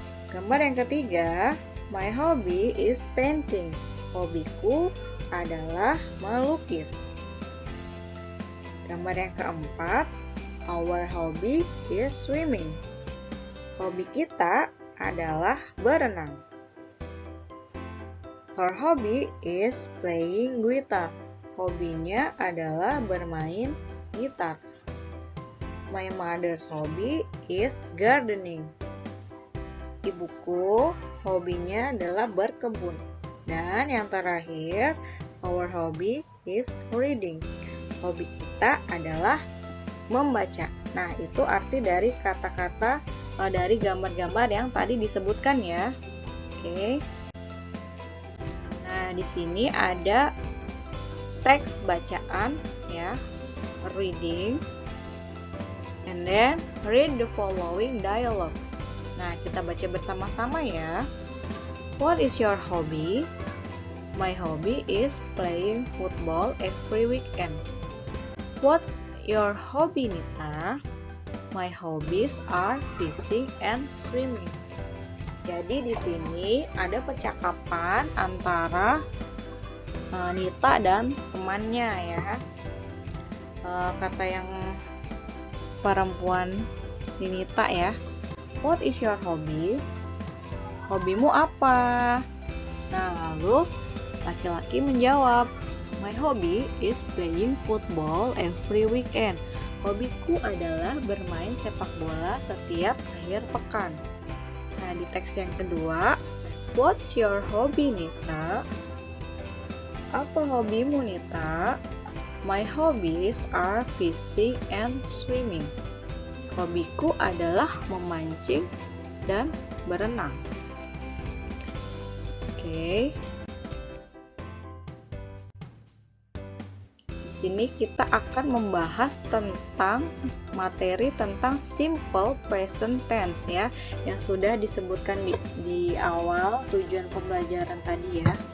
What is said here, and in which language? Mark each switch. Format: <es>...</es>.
<id>Gambar yang ketiga,</id> <en>my hobby is painting.</en> <id>Hobiku adalah melukis. Gambar yang keempat,</id> <en>our hobby is swimming.</en> <id>Hobi kita adalah berenang.</id> <en>Her hobby is playing guitar.</en> <id>Hobinya adalah bermain gitar.</id> <en>My mother's hobby is gardening.</en> <id>Ibuku hobinya adalah berkebun. Dan yang terakhir,</id> <en>our hobby is reading.</en> <id>Hobi kita adalah membaca. Nah, itu arti dari kata-kata dari gambar-gambar yang tadi disebutkan ya. Oke. Nah, di sini ada teks bacaan ya, reading.</id> <en>And then read the following dialogues.</en> <id>Nah, kita baca bersama-sama ya.</id> <en>What is your hobby? My hobby is playing football every weekend. What's your hobby, Nita? My hobbies are fishing and swimming.</en> <id>Jadi di sini ada percakapan antara Nita dan temannya ya. Kata yang perempuan si Nita ya,</id> <en>What is your hobby?</en> <id>Hobimu apa? Nah, lalu laki-laki menjawab,</id> <en>my hobby is playing football every weekend.</en> <id>Hobiku adalah bermain sepak bola setiap akhir pekan. Nah, di teks yang kedua,</id> <en>what's your hobby,</en> <id>Nita? Apa hobimu, Nita?</id> <en>My hobbies are fishing and swimming.</en> <id>Hobiku adalah memancing dan berenang. Oke. Di sini kita akan membahas tentang materi tentang simple present tense ya, yang sudah disebutkan di awal tujuan pembelajaran tadi ya.</id>